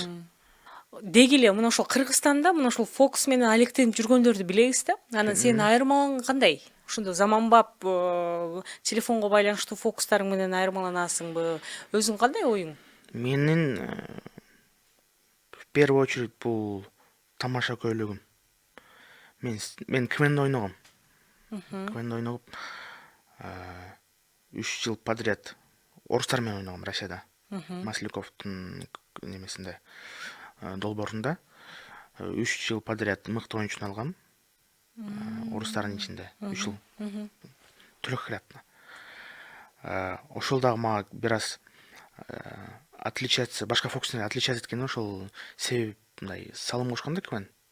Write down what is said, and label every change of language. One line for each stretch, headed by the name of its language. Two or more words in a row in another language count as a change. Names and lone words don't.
Kyrgyz: Деги эле мына ошол Кыргызстанда мына ошол фокус менен алектенип жүргөндөрдү билебиз да. Анан сенин айырмалыгың кандай? Ошондо заманбап телефонго байланыштуу фокустарың менен айырмаланасыңбы? Өзүң кандай оюң? Менин
Russian: в первую очередь
Kyrgyz: бул тамаша көйлөгүм. Мен КВН'де ойногом. КВН'де ойногуп 3 жыл подряд орустар менен ойногом Россияда. Масляковдун немесинде, долбоорунда 3 жыл подряд мыкты оюнчуну алгам. Орустардын ичинде 3 жыл. Трехкратно. Ошол дагы мага бир аз отличаться, башка фокустан отличаться эткени ошол себеп мындай салым кошкон да КВН.